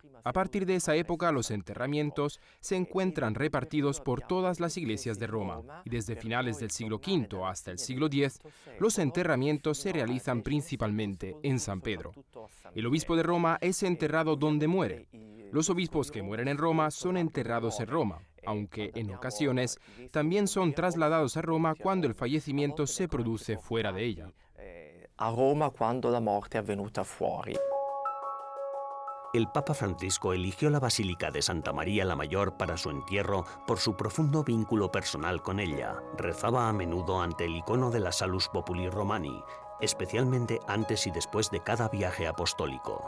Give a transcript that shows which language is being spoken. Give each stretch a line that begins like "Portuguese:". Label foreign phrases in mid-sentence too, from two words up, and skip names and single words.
Spanish: A partir de esa época, los enterramientos se encuentran repartidos por todas las iglesias de Roma, y desde finales del siglo V hasta el siglo X, los enterramientos se realizan principalmente en San Pedro. El obispo de Roma es enterrado donde muere. Los obispos que mueren en Roma son enterrados en Roma, aunque en ocasiones también son trasladados a Roma cuando el fallecimiento se produce fuera de ella. A Roma cuando la muerte
Italian: è avvenuta fuori.
Spanish: El Papa Francisco eligió la Basílica de Santa María la Mayor para su entierro por su profundo vínculo personal con ella. Rezaba a menudo ante el icono de la Salus Populi Romani, especialmente antes y después de cada viaje apostólico.